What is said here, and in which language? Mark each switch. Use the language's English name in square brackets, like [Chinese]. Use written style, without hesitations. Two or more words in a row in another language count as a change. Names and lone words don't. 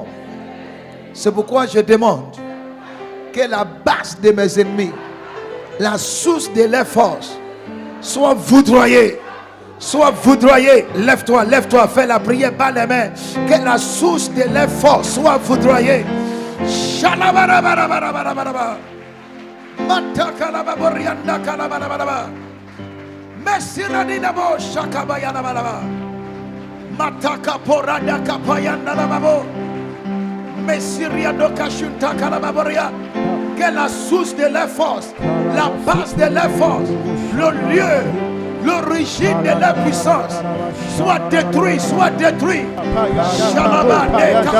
[French] C'est pourquoi je demande que la base de mes ennemis, la source de leur force, soit foudroyée. Soit foudroyée. Lève-toi, lève-toi, fais la prière par les mains. Que la source de leur force soit foudroyée. Mataka porada kapayanda la babo. Messiria do kashunta kalababoria. Que la source de leur force, la base de leur force, le lieu, l'origine de leur puissance soit détruit, soit détruit. Shalabande,